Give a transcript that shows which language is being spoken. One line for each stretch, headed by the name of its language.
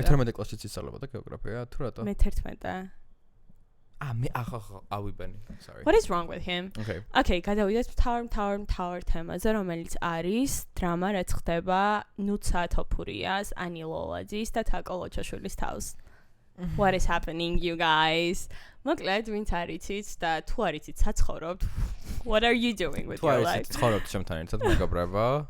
Georgian: მე 12 კლასშიც ისწავლებოდა გეოგრაფია, თუ რატო? მე 11. მე ავიბენი.
English: Sorry. What is wrong with him?
Georgian: Okay, გადავიდეთ Tower თემაზე, რომელიც არის დრამა, რაც ხდება ნუცა თოფურიას, ანი ლოლაძის და თაკო ლოჩაშვილის თავს.
English: What is happening, you guys?
Georgian: მოკლედ, ვინც არ იცით და თუ არ იცით საცხოვრობთ,
English: what are you doing with your life?
Georgian: თუ არ იცით ცხოვრობთ ჩემთან ერთად მეგობრებო?